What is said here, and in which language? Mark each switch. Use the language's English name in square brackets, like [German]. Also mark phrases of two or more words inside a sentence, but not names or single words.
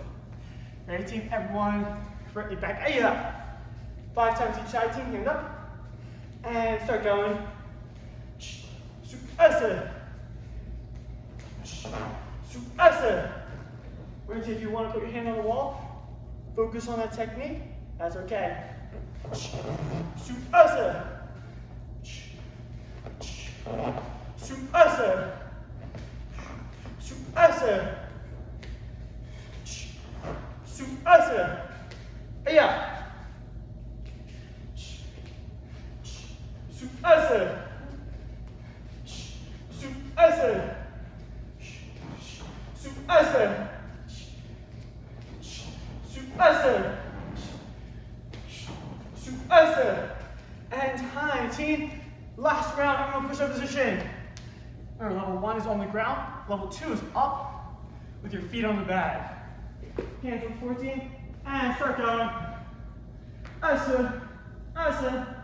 [English] Ready, team? Everyone, back. Hey, up. 5 times each side, team. Hand up. And start going. Suasa. Suasa. We're going to see if you want to put your hand on the wall. Focus on that technique. That's okay. Suasa. Suasa. Suasa. Suasa. Yeah. Suasa. Suasa. Suasa. Suasa. Suasa. And time, team. Last round, I'm going to push-up position. Remember, level 1 is on the ground. Level 2 is up with your feet on the bag. Hands on 14. And start going. Asa. Asa.